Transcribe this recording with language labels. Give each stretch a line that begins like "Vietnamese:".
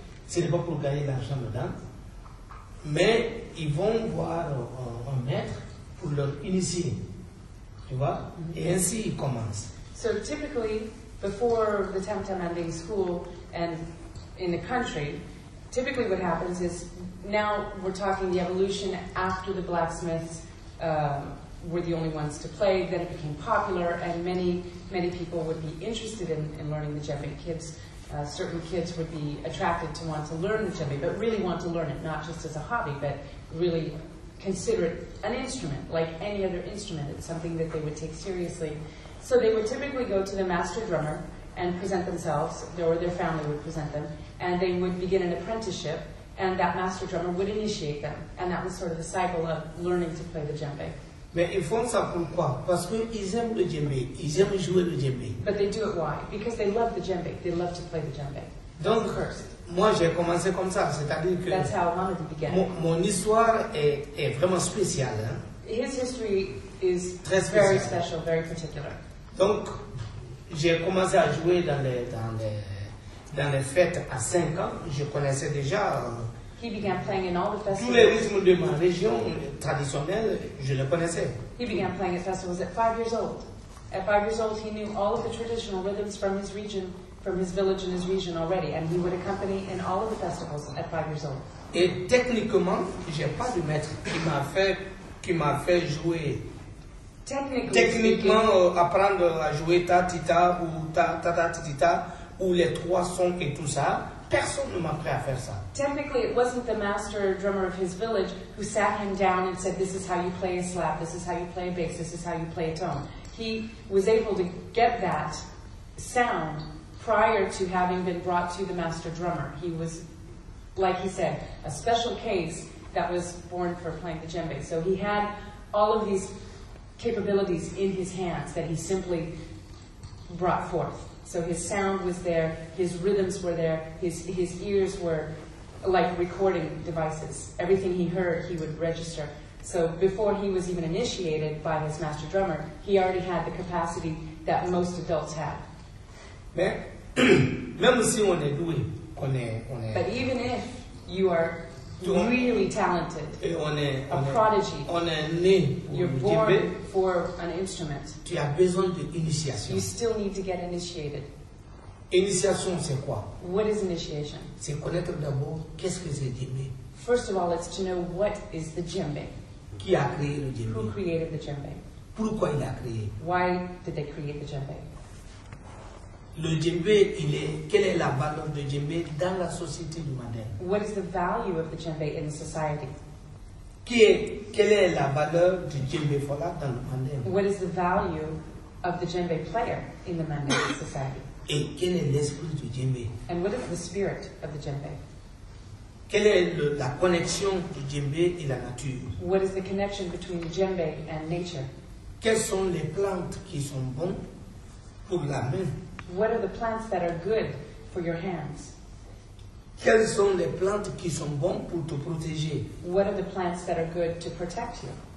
French: Ce n'est pas pour gagner de l'argent dedans, mais ils vont voir un maître pour leur initier. Tu vois? Et ainsi ils commencent.
English: So typically, before the Tam Tam Manding school and in the country, typically what happens is, now we're talking the evolution after the blacksmiths were the only ones to play, then it became popular, and many people would be interested in learning the djembe. Certain kids would be attracted to want to learn the djembe, but really want to learn it, not just as a hobby, but really consider it an instrument, like any other instrument. It's something that they would take seriously. So they would typically go to the master drummer and present themselves, or their family would present them, and they would begin an apprenticeship, and that master drummer would initiate them. And that was sort of the cycle of learning to play the djembe.
French: Mais ils font ça pourquoi? Parce qu'ils aiment le djembe, ils aiment jouer le djembe.
English: But they do it why? Because they love the djembe. They love to play the djembe.
French: Donc, moi j'ai commencé comme ça, c'est-à-dire que
English: that's how Mamady began.
French: Mon histoire est vraiment spéciale. Hein?
English: His history is very special, very particular.
French: Donc, j'ai commencé à jouer dans les fêtes à 5 ans. Je connaissais déjà
English: he began playing in all the festivals.
French: Tous les rythmes de ma région traditionnelle, je les connaissais.
English: He began playing at festivals at 5 years old. At 5 years old, he knew all of the traditional rhythms from his region from his village and his region already, and he would accompany in all of the festivals at 5 years old.
French: Et techniquement, j'ai pas de maître qui m'a fait jouer. Techniquement, apprendre à jouer ta tita ou ta tita ou les trois sons et tout ça, personne ne m'a appris à faire ça.
English: Technically, it wasn't the master drummer of his village who sat him down and said, this is how you play a slap, this is how you play a bass, this is how you play a tone. He was able to get that sound prior to having been brought to the master drummer. He was, like he said, a special case that was born for playing the djembe. So he had all of these capabilities in his hands that he simply brought forth. So his sound was there, his rhythms were there, his ears were like recording devices. Everything he heard, he would register. So before he was even initiated by his master drummer, he already had the capacity that most adults have.
French: Mais, même si on est doué,
English: But even if you are really talented, a prodigy,
French: on est né
English: you're
French: pour le djembe,
English: born for an instrument,
French: tu as besoin d'initiation.
English: you still need to get initiated.
French: Initiation, c'est quoi?
English: What is initiation?
French: C'est connaître d'abord qu'est-ce que c'est djembe.
English: First of all, it's to know what is the djembe.
French: Qui a créé le
English: Who
French: djembe?
English: created the djembe?
French: Pourquoi il a créé?
English: Why did they create the djembe?
French: Le djembe, quelle est la valeur de djembe dans la société du moderne?
English: What is the value of the djembe in the society?
French: Quelle est la valeur du Djembefola dans le moderne?
English: What is the value of the djembe player in the Mandinka society?
French: Et quel est l'esprit du djembe?
English: And what is the spirit of the djembe?
French: Quelle est la connexion du djembe et la nature?
English: What is the connection between the djembe and nature?
French: Quelles sont les plantes qui sont bonnes pour la main?
English: What are the plants that are good for your hands?
French: Quelles sont les plantes qui sont bonnes pour te protéger?
English: What are the plants that are good to protect you?